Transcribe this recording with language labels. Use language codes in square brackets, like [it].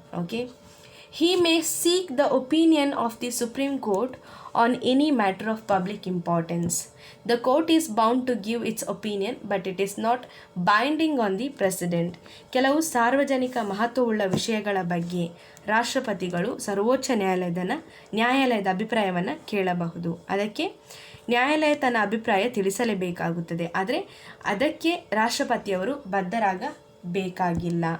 [en] Okay. He may seek the opinion of the Supreme Court on any matter of public importance. The court is bound to give its opinion, but it is not binding on the president. [kn] ಕೆಲವು ಸಾರ್ವಜನಿಕ ಮಹತ್ವವುಳ್ಳ ವಿಷಯಗಳ ಬಗ್ಗೆ ರಾಷ್ಟ್ರಪತಿಗಳು ಸರ್ವೋಚ್ಚ ನ್ಯಾಯಾಲಯದ ಅಭಿಪ್ರಾಯವನ್ನು ಕೇಳಬಹುದು. ಅದಕ್ಕೆ ನ್ಯಾಯಾಲಯ ತನ್ನ ಅಭಿಪ್ರಾಯ ತಿಳಿಸಲೇಬೇಕಾಗುತ್ತದೆ, ಆದರೆ ಅದಕ್ಕೆ ರಾಷ್ಟ್ರಪತಿಯವರು ಬದ್ಧರಾಗಬೇಕಾಗಿಲ್ಲ.